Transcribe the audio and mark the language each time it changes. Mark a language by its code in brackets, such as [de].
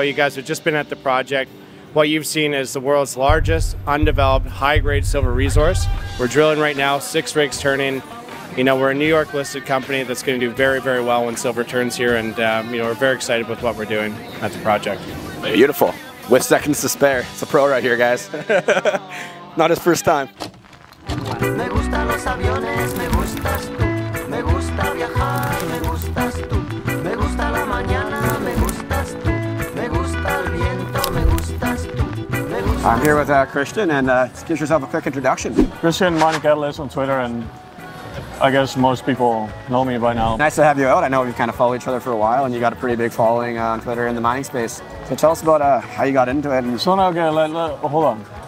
[en] You guys have just been at the project. What you've seen is the world's largest undeveloped high-grade silver resource. We're drilling right now, 6 rigs turning. You know, we're a New York listed company that's going to do very, very well when silver turns here, and you know, we're very excited with what we're doing at the project. Beautiful. With seconds to spare. It's a pro right here, guys. Not his first time. [es] Me gustan los aviones, me gustas tú. Me gusta viajar, me gustas tú. Me gusta la mañana, me gustas tú. Me gusta el viento, me gustas tú. [en] I'm here with Christian, and give yourself a quick introduction. Christian Mining Catalyst on Twitter, and I guess most people know me by now. Nice to have you out. I know we've kind of followed each other for a while, and you got a pretty big following on Twitter in the mining space. So tell us about how you got into it. So now, okay, hold on.